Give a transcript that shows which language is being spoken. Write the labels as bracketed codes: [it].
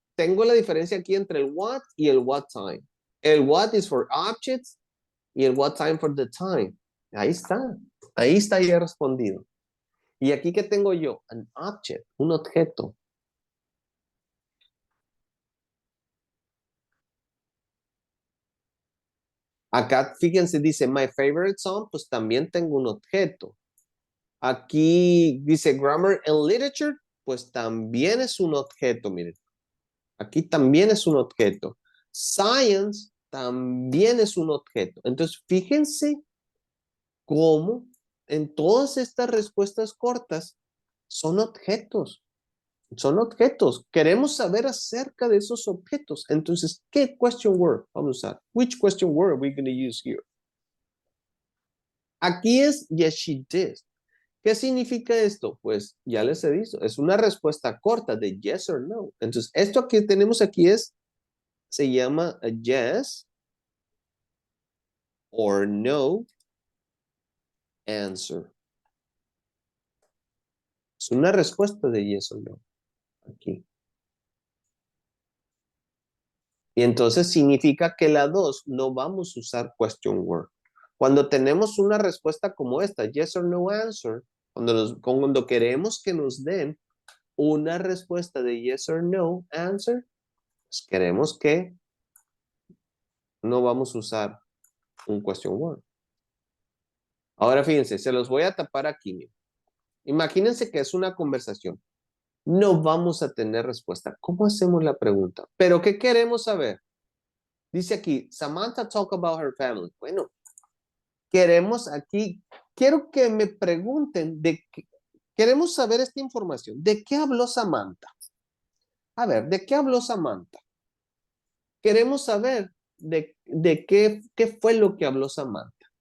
[es] Tengo la diferencia aquí entre el what y el what time. [en] El what is for objects y el what time for the time. [es] Ahí está. Ahí está ya respondido. Y aquí que tengo yo, an object, un objeto. Acá, fíjense, dice my favorite song, pues también tengo un objeto. Aquí dice grammar and literature, pues también es un objeto, miren. Aquí también es un objeto. Science también es un objeto. Entonces, fíjense cómo en todas estas respuestas cortas son objetos. Son objetos. Queremos saber acerca de esos objetos. Entonces, ¿qué question word vamos a usar? [en] Which question word are we going to use here? [es] Aquí es yes, she did. ¿Qué significa esto? Pues ya les he dicho, es una respuesta corta de yes or no. Entonces, esto que tenemos aquí se llama a yes or no answer. Es una respuesta de yes or no. Aquí. Y entonces significa que la 2 no vamos a usar question word. Cuando tenemos una respuesta como esta, yes or no answer, cuando queremos que nos den una respuesta de yes or no answer, pues queremos que no vamos a usar un question word. Ahora fíjense, se los voy a tapar aquí. Miren. Imagínense que es una conversación. No vamos a tener respuesta. ¿Cómo hacemos la pregunta? ¿Pero qué queremos saber? [en] Dice aquí, Samantha talk about her family. [es] Bueno, queremos aquí, quiero que me pregunten queremos saber esta información. ¿De qué habló Samantha? A ver, ¿de qué habló Samantha? Queremos saber de qué fue lo que habló Samantha.